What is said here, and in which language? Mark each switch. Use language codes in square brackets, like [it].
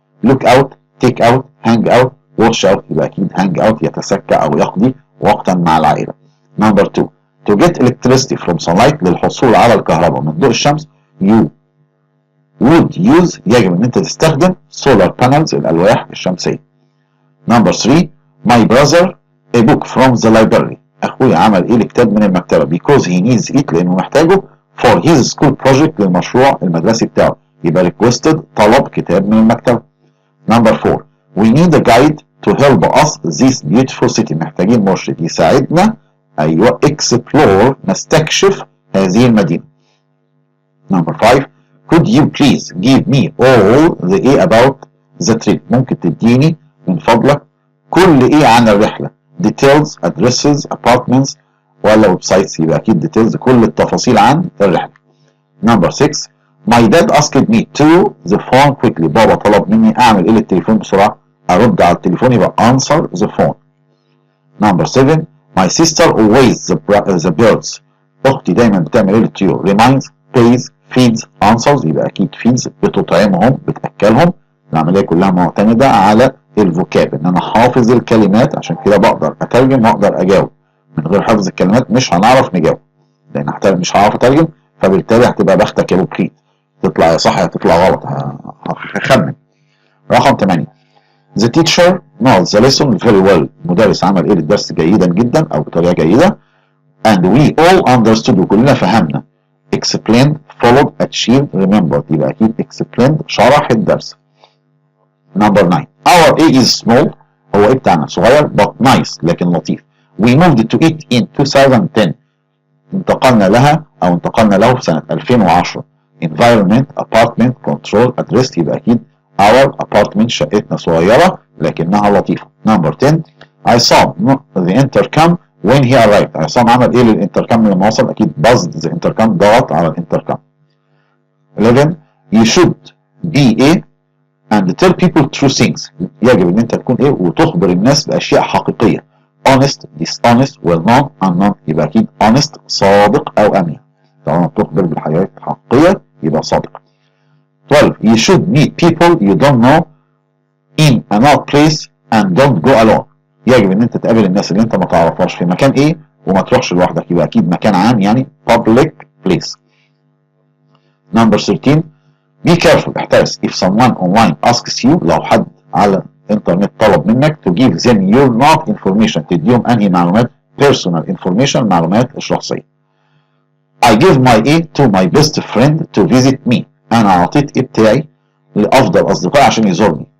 [en] look out، take out، hang out، watch out. [ar] يبقى أكيد hang out يتسكع أو يقضي وقتا مع العائلة. نمبر 2 [en] to get electricity from sunlight، [ar] للحصول على الكهرباء من ضوء الشمس [en] you would use، [ar] يجب أن أنت تستخدم [en] solar panels، [ar] الألواح الشمسية. [en] Number 3 my brother a book from the library. [ar] أخوي عمل إيه لكتاب من المكتبة [en] because he needs it، [ar] لأنه محتاجه [en] for his school project، [ar] للمشروع المدرسي بتاعه. يبقى requested طلب كتاب من المكتبة. [en] Number 4 we need a guide to help us this beautiful city. [ar] محتاجين مرشد يساعدنا أيوة explore، نستكشف هذه المدينة. [en] Number 5 could you please give me all the A about the trip. [ar] ممكن تديني من فضلك كل إيه عن الرحلة؟ details، addresses، apartments ولا ويب سايتس؟ يبقى أكيد details، كل التفاصيل عن الرحلة. [en] Number 6 my dad asked me to the phone quickly. [ar] بابا طلب مني أعمل إيه للتليفون بسرعة؟ أرد على التليفون، يبقى [en] answer the phone. Number 7 my sister always the birds. [ar] أختي دايما بتعمل إيه للطيور؟ [en] reminds، pays، feeds، answers. [ar] يبقى أكيد feeds بتطعمهم، بتأكلهم. العملية كلها معتمدة على الفوكاب، إن أنا حافظ الكلمات، عشان كده بقدر أترجم وأقدر أجاوب. من غير حفظ الكلمات مش هنعرف نجاوب، لأن مش هعرف أترجم، فبالتالي هتبقى بختك يا بوكريت، تطلع يا صح يا تطلع غلط، هخمن. [en] رقم 8 the teacher knows the lesson very well. [ar] المدرس عمل ايه للدرس جيدا جدا او بطريقه جيده. [en] and we all understood، [ar] وكلنا فهمنا. [en] explained، followed، achieved، remembered. [ar] يبقى اكيد explained شرح الدرس. [en] Number 9 our A is small. [ar] هو ايه بتاعنا؟ صغير [en] but nice، [ar] لكن لطيف. [en] we moved to it in 2010. [ar] انتقلنا له في سنة 2010. [en] environment، apartment، control، address. [ar] يبقى أكيد [en] our apartment، [ar] شقتنا صغيرة لكنها لطيفة. [en] Number 10 I saw the intercom when he arrived. [ar] عصام عمل إيه للإنتركم لما وصل؟ أكيد [en] buzzed the intercom، [ar] ضغط على الإنتركم. [en] 11 you should be a and tell people true things. [ar] يجب إن أنت تكون إيه وتخبر الناس بأشياء حقيقية. [en] honest، dishonest، well known، unknown. [ar] يبقى أكيد honest صادق أو أمين. طالما بتخبر بالحاجات الحقيقية يبقى صادق. [en] 12 you should meet people you don't know in another place and don't go alone. [ar] يجب ان انت تقابل الناس اللي انت ما تعرفهاش في مكان ايه وما تروحش لوحدك، يبقى اكيد مكان عام يعني [en] public place. Number 13 be careful [ar] احترس [en] if someone online asks you، [ar] لو حد على الانترنت طلب منك [en] to give them your not information، [ar] تديهم انهي معلومات؟ [en] personal information، [ar] معلومات الشخصية. [en] I give my A to my best friend to visit me، [ar] انا اعطيت A بتاعي لافضل اصدقائي عشان يزورني.